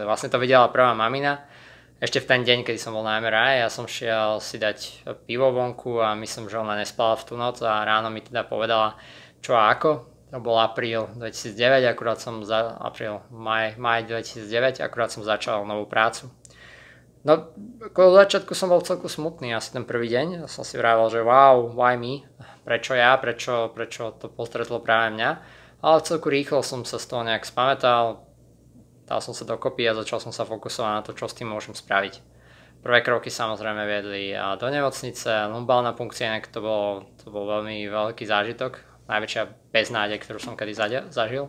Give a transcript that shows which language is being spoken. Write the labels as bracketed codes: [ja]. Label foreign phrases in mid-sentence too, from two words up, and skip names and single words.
[sk] Vlastne to videla prvá mamina. Ešte v ten deň, kedy som bol na MRI, ja som šiel si dať pivo vonku a myslím, že ona nespala v tú noc a ráno mi teda povedala čo a ako. To bol apríl 2009, maj 2009, akurát som začal novú prácu. No, ako v začiatku som bol celku smutný asi ten prvý deň. Som si vravel, že [en] wow, why me? [sk] Prečo ja? Prečo to postretlo práve mňa? Ale celku rýchlo som sa z toho nejak spamätal. Dal som sa dokopy a začal som sa fokusovať na to, čo s tým môžem spraviť. Prvé kroky samozrejme viedli do nemocnice, lumbálna punkcia, inak to bol veľmi veľký zážitok, najväčšia beznádej, ktorú som kedy zažil.